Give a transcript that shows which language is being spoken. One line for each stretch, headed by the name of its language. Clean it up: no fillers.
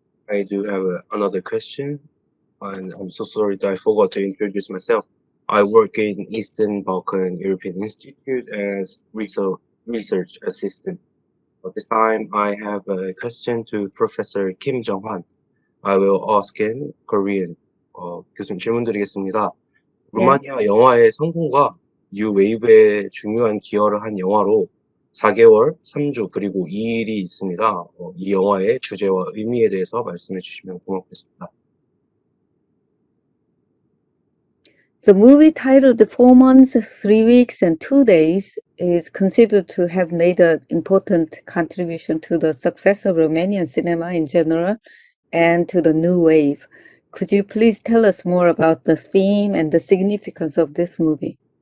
English: I do have another question, and I'm so sorry that I forgot to introduce myself. I work in Eastern Balkan European Institute as research assistant. This time I have a question to Professor Kim Hwan. I will ask in Korean.
Korean: 교수님 질문 드리겠습니다. 루마니아 영화의 성공과 뉴웨이브에 중요한 기여를 한 영화로 4개월, 3주, 그리고 2일이 있습니다. 이 영화의 주제와 의미에 대해서 말씀해 주시면 고맙겠습니다.
English: The movie titled 4 months, 3 weeks, and 2 days is considered to have made an important contribution to the success of Romanian cinema in general and to the new wave. Could you please tell us more about the theme and the significance of this movie?